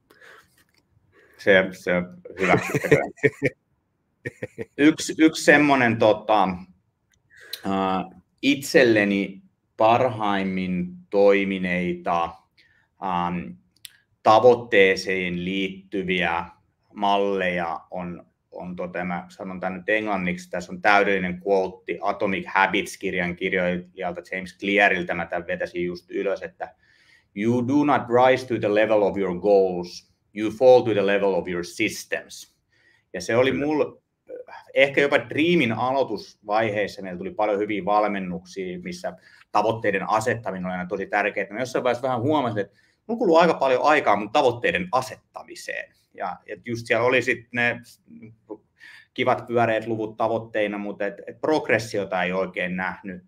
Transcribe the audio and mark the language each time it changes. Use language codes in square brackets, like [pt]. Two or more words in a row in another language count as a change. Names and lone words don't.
[fi] Se on hyvä. Yksi semmoinen itselleni parhaimmin toimineita tavoitteeseen liittyviä malleja on mä sanon tämän nyt englanniksi, tässä on täydellinen quote Atomic Habits-kirjan kirjoittajalta James Cleariltä, mä tämän vetäisin just ylös, että [en] you do not rise to the level of your goals, you fall to the level of your systems. [fi] Ja se oli mulla ehkä jopa Dreamin aloitusvaiheessa, meillä tuli paljon hyviä valmennuksia, missä tavoitteiden asettaminen oli aina tosi tärkeää. Mä jossain vaiheessa vähän huomasin, että mulla kuluu aika paljon aikaa mun tavoitteiden asettamiseen. Ja just siellä oli sitten ne kivat pyöreät luvut tavoitteina, mutta progressiota ei oikein nähnyt.